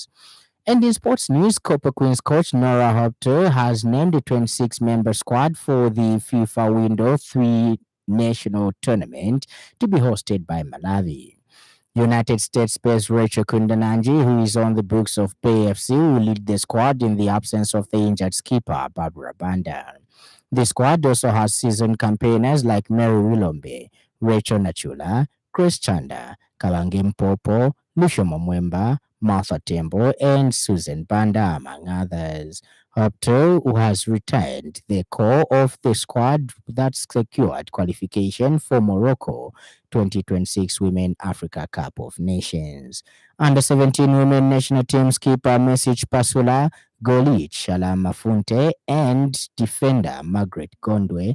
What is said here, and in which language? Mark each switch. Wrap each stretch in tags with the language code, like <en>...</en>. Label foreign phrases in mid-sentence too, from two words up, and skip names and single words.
<en>And in sports news, Copper Queens coach Nora Hopter has named a 26-member squad for the FIFA Window 3 national tournament to be hosted by Malawi. United States-based Rachel Kundananji, who is on the books of PFC, will lead the squad in the absence of the injured skipper Barbara Banda. The squad also has seasoned campaigners like Mary Wilombe, Rachel Nachula, Chris Chanda, Kalangi Mpopo, Lucio Momwemba, Martha Tembo, and Susan Banda, among others. Hopto, who has retained the core of the squad that secured qualification for Morocco 2026 Women Africa Cup of Nations. Under 17 women national team skipper Message Pasula, goalie Shalama Funte, and defender Margaret Gondwe.</en>